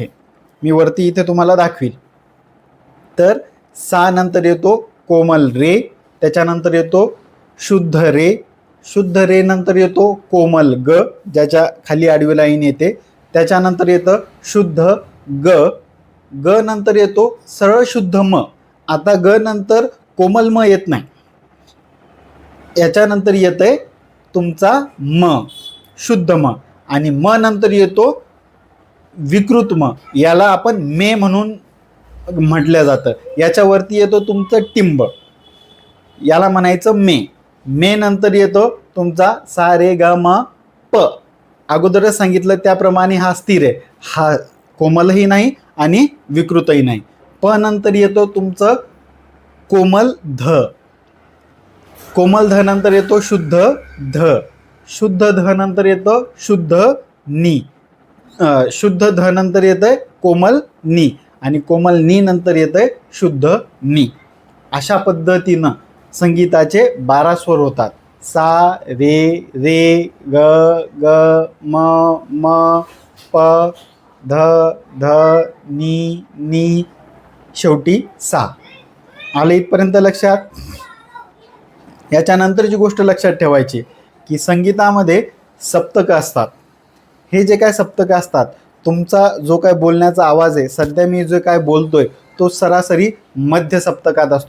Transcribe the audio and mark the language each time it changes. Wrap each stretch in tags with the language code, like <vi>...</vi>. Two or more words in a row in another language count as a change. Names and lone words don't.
<mr>मी वरती इथे तुम्हाला दाखवील. तर सा नंतर येतो कोमल रे, त्याच्यानंतर येतो शुद्ध रे, शुद्ध रे नंतर येतो कोमल ग, ज्याच्या खाली आडवी लाईन येते. त्याच्यानंतर येतं शुद्ध ग, ग नंतर येतो सरळ शुद्ध म. आता ग नंतर कोमल म येत नाही. याच्यानंतर येतंय तुमचा म, शुद्ध म, आणि म नंतर येतो विकृत म. याला आपण मे म्हणून म्हटलं जातं. याच्यावरती येतो तुमचं टिंब, याला म्हणायचं मे. मे नंतर येतो तुमचा सा, रे, गा, मा, प. अगोदरच सांगितलं त्याप्रमाणे हा स्थिर आहे, हा कोमलही नाही आणि विकृतही नाही. प नंतर येतो तुमचं कोमल ध, कोमल ध नंतर येतो शुद्ध ध, शुद्ध ध नंतर येतो शुद्ध नी, शुद्ध ध नंतर येतंय कोमल नी, आणि कोमल नी नंतर येतंय शुद्ध नी. अशा पद्धतीनं संगीताचे 12 स्वर होतात. सा, रे, रे, ग, ग, म, म, प, ध, ध, नी, नी, शेवटी सा. आलं इथपर्यंत लक्षात? याच्यानंतरची गोष्ट लक्षात ठेवायची की संगीतामध्ये सप्तकं असतात. हे जे काय सप्तकं असतात, तुमचा जो काय बोलण्याचा आवाज आहे, सध्या मी जो काय बोलतोय तो सरासरी मध्य सप्तकात असतो.</mr>